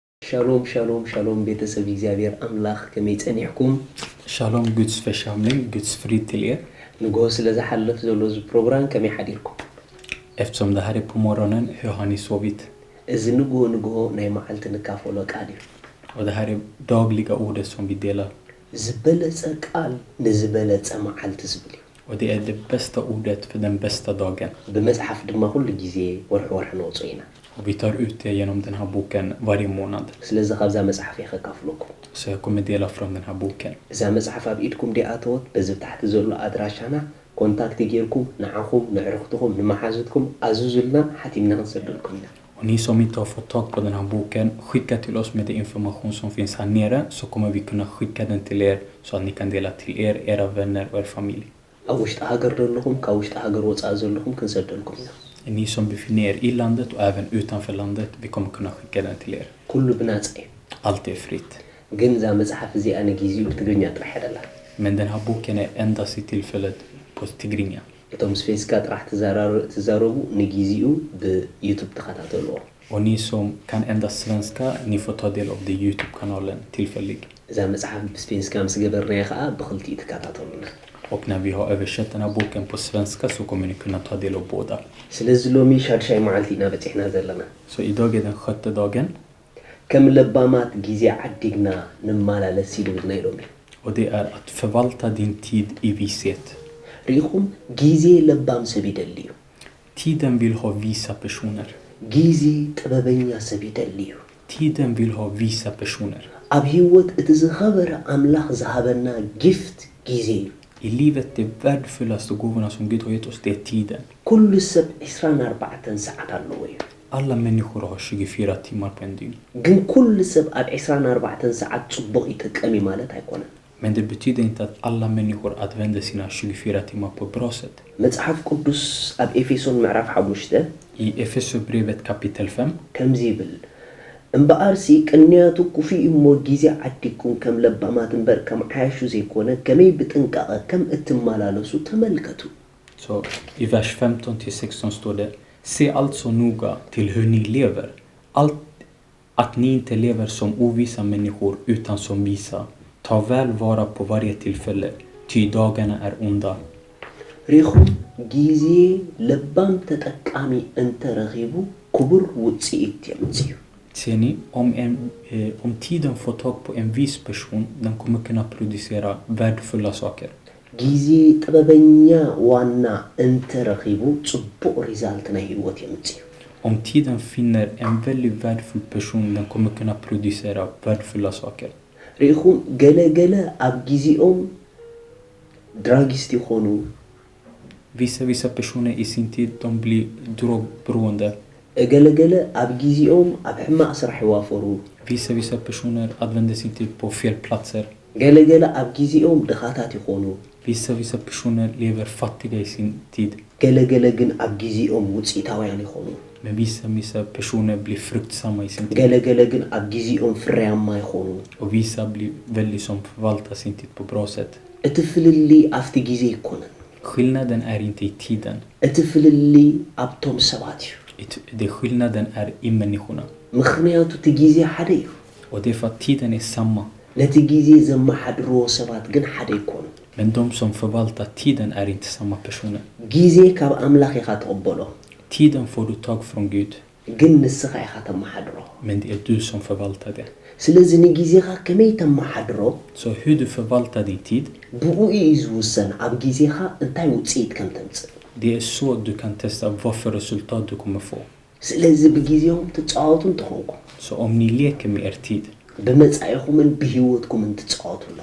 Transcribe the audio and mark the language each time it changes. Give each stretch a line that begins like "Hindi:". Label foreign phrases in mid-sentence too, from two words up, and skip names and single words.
Hebrew: Shalom, shalom, shalom,
Tigrinya: بيتسب እግዚአብሔር አምላክ ከመይጸኒሕኩም
Swedish: Shalom, Guds församling, Guds frid till er.
Tigrinya: ንጎ ስለዝሓልፍ ዘሎ ዝ ፕሮግራም ከመይ ሓዲርኩም
Swedish: Eftersom det här är på morgonen, hur har ni sovit?
Tigrinya: እዚ ንጎ ናይ መዓልቲ ንካፈሎ ቃል እዩ
Swedish: Och det här är dagliga ordet som vi delar.
Tigrinya: ዝበለጸ ቃል ንዝበለጸ መዓልቲ ዝብል እዩ
Swedish: Och det är det bästa ordet för den bästa dagen.
Tigrinya: ብመጽሓፍ ድማ ኩሉ ግዜ ወርሒ ነውጾ ኢና
Swedish: Och vi tar ut det genom den här boken varje månad.
Tigrinya: ስለዚ ካብዛ መጽሓፍ ይኸካፍለኩም
Swedish: Så jag kommer dela från den här boken.
Tigrinya: እዛ መጽሓፍ ኣብ ኢድኩም ዲኣተወት በዚ ታሕቲ ዘሎ ኣድራሻና ኮንታክት ጌርኩም ንዓኹም ንዕርኽትኩም ንመሓዙትኩም ኣዝዙልና ሓቲምና ክንሰደልኩም ኢና
Swedish: Och ni som inte har fått tag på den här boken, skicka till oss med den information som finns här nere, så kommer vi kunna skicka den till er så att ni kan dela till er, era vänner och er familj.
Tigrinya: ኣብ ውሽጢ ሃገር ዘለኹም ካብ ውሽጢ ሃገር ወፃኢ ዘለኹም ክንሰደልኩም ኢና
Swedish: Ni som befinner er i landet och även utanför landet, vi kommer kunna skicka den till er.
Tigrinya: ኩሉ ብናጽ እዩ
Swedish: Allt är fritt.
Tigrinya: ግን እዛ መጽሓፍ እዚኣ ንግዚኡ ብትግርኛ ጥራሕ አይደላ
Swedish: Men den här boken är endast i tillfället på tigrinja.
Tigrinya: እቶም ስፔስካ ጥራሕ ትዛረቡ ንግዚኡ ብዩቱብ ተኸታተልዎ
Swedish: Och ni som kan endast svenska, ni får ta del av den YouTube-kanalen tillfällig.
Tigrinya: እዛ መጽሓፍ ብስፔንስካ ምስ ገበርናዮ ከዓ ብኽልቲኡ ትከታተሉና
Swedish: Och när vi har översatt den här boken på svenska så kommer ni kunna ta del av båda.
Tigrinya: ስለዚ ሎሚ ሻድሻይ መዓልቲ ኢና በፂሕና ዘለና
Swedish: Så idag är den 6:e dagen.
Tigrinya: ከም ለባማት ጊዜ ዓዲግና ንማላለስ ይልውና ኢሎም እዩ
Swedish: Och det är att förvalta din tid i vishet.
Tigrinya: ሪኢኹም ጊዜ ለባም ሰብ ይደሊ እዩ
Swedish: Tiden vill ha visa personer.
Tigrinya: ጊዜ ጥበበኛ ሰብ ይደሊ እዩ
Swedish: Tiden vill ha visa personer.
Tigrinya: ኣብ ህይወት እቲ ዝኸበረ ኣምላኽ ዝሃበና ጊፍት ጊዜ እዩ
Swedish: I livet, det värdefullaste gåvorna som Gud har gett oss, det är tiden.
Tigrinya: ኩሉ ሰብ 24 ሰዓት ኣለዎ እዩ
Swedish: Alla människor har 24 timmar på en dygn.
Tigrinya: ግን ኩሉ ሰብ ኣብ 24 ሰዓት ጽቡቕ ይጥቀም ማለት ኣይኮነን
Swedish: Men det betyder inte att alla människor använder sina 24 timmar på ett bra sätt.
Tigrinya: መጽሓፍ ቅዱስ ኣብ ኤፌሶን ምዕራፍ 5
Swedish: I Efesierbrevet kapitel 5
Tigrinya: ከምዚ ይብል እምበኣርሲ ቅንያቱ ኩፍኢ እሞ ጊዜ ዓዲግኩም ከም ለባማት እምበር ከም ዓያሹ ዘይኮነ ከመይ ብጥንቃቐ ከም እትመላለሱ ተመልከቱ
Swedish: så i vers 15-16 står det: Se alltså noga till hur ni lever. Allt att ni inte lever som ovisa människor utan som visa. Ta väl vara på varje tillfälle, ty dagarna är onda.
Tigrinya: ሪኹም ጊዜ ለባም ተጠቃሚ እንተረኺቡ ክቡር ውፅኢት የምጽዩ
Swedish: Ser ni, om tiden får tag på en vis person, den kommer kunna producera värdefulla saker.
Tigrinya: ጊዜ ጥበበኛ ዋና እንተረኺቡ ጽቡቕ ሪዛልት ናይ ህይወት የምጽዩ
Swedish: Om tiden finner en väldigt värdefull person, den kommer kunna producera värdefulla saker.
Tigrinya: ሪኹም ገለገለ ኣብ ጊዜኦም ድራጊስት ይኾኑ
Swedish: Vissa personer i sin tid, de blir drogberoende.
Tigrinya: ገለገለ ኣብ ጊዜኦም ኣብ ሕማቕ ስራሕ ይዋፈሩ
Swedish: Vissa personer använder sin tid på fel platser.
Tigrinya: ገለገለ ኣብ ጊዜኦም ድኻታት ይኾኑ
Swedish: Vissa personer lever fattiga i sin tid.
Tigrinya: ገለገለ ግን ኣብ ጊዜኦም ውፅኢታውያን ይኾኑ
Swedish: Men vissa personer blir fruktsamma i sin tid.
Tigrinya: ገለገለ ግን ኣብ ጊዜኦም ፍርያማ ይኾኑ
Swedish: Och vissa blir väldigt som förvaltar sin tid på bra sätt.
Tigrinya: እቲ ፍልሊ ኣብቲ ጊዜ ይኮነን
Swedish: Skillnaden är inte i tiden.
Tigrinya: እቲ ፍልሊ ኣብቶም ሰባት እዩ
Swedish: Det skillnaden är i människorna.
Tigrinya: ምክንያቱ እቲ ጊዜ ሓደ እዩ
Swedish: Och det är för att tiden är samma.
Tigrinya: ነቲ ጊዜ ዘመሓድርዎ ሰባት ግን ሓደ ይኮኑ
Swedish: Men de som förvaltar tiden är inte samma personer.
Tigrinya: ጊዜ ካብ ኣምላኽ ኢኻ ትቕበሎ
Swedish: Tiden får du tag från Gud.
Tigrinya: ግን ንስኻ ኢኻ ተመሓድሮ
Swedish: Men det är du som förvaltar det.
Tigrinya: ስለዚ ንጊዜኻ ከመይ ተመሓድሮ
Swedish: Så hur du förvaltar din tid,
Tigrinya: ብኡ እዩ ዝውሰን ኣብ ጊዜኻ እንታይ ውፅኢት ከም ተምፅእ
Swedish: det är så du kan testa vad för resultat du kommer få.
Tigrinya: ስለዚ ብጊዜኦም ትጫወቱ እንትኾንኩም
Swedish: Så om ni leker med er tid,
Tigrinya: ብመጻኢኹምን ብህይወትኩምን ትጫወቱ ኣለኹ